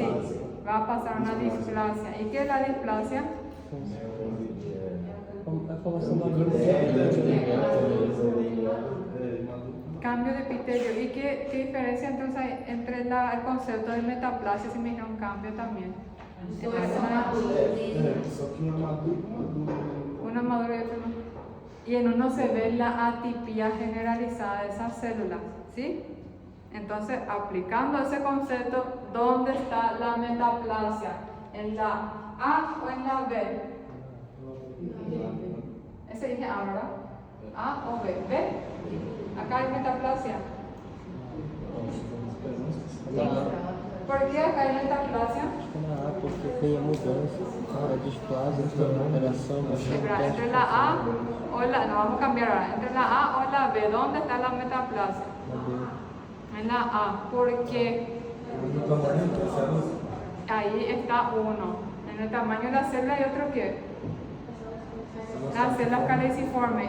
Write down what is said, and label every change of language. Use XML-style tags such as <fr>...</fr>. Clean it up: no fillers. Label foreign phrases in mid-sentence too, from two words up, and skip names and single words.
<es>Va a pasar una displasia. ¿Y qué es la displasia? Cambio de epitelio. ¿Y qué diferencia entonces hay entre el concepto de metaplasia, si me dijeron cambio también?</es> <pt>Só que uma madura e uma dura.</pt> <es>Una madura y otra no. Y en uno se ve la atipia generalizada de esas células, ¿sí? Entonces, aplicando ese concepto, ¿dónde está la metaplasia? ¿En la A o en la B? Ese dije A, ¿verdad? A o B. ¿B? Acá hay metaplasia. ¿Por qué acá hay metaplasia?</es> <pt>Porque tem a mudança, a displasia, a alteração,</pt> <es>Entre la A o la... No, vamos a cambiar ahora. Entre la A o la B, ¿dónde está la metaplasia? En la A. ¿Por qué?</es> <pt>No tamaño, entonces,</pt> <es>Ahí está uno. En el tamaño de la célula hay otro que las células caliciformes.</es>